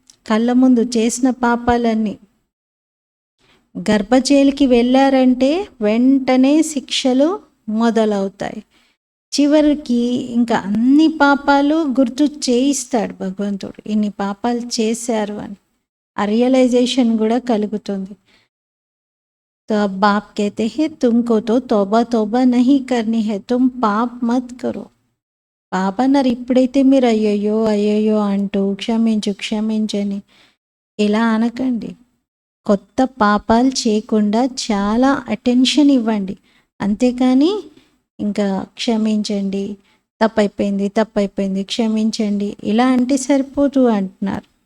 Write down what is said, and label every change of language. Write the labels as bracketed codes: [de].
[te] కళ్ళ ముందు చేసిన పాపాలన్నీ. గర్భజైలుకి వెళ్ళారంటే వెంటనే శిక్షలు మొదలవుతాయి. చివరికి ఇంకా అన్ని పాపాలు గుర్తు చేయిస్తాడు భగవంతుడు, ఇన్ని పాపాలు చేశారు అని. ఆ రియలైజేషన్ కూడా కలుగుతుంది. [hi] तो अब बाप कहते हैं तुमको तो तौबा तौबा नहीं करनी है, तुम पाप मत करो. [te] బాబా అన్నారు, ఇప్పుడైతే మీరు అయ్యయ్యో అయ్యయ్యో అంటూ క్షమించని ఇలా అనకండి. కొత్త పాపాలు చేయకుండా చాలా అటెన్షన్ ఇవ్వండి. అంతేకాని ఇంకా క్షమించండి, తప్పైపోయింది క్షమించండి ఇలా అంటే సరిపోదు అంటున్నారు.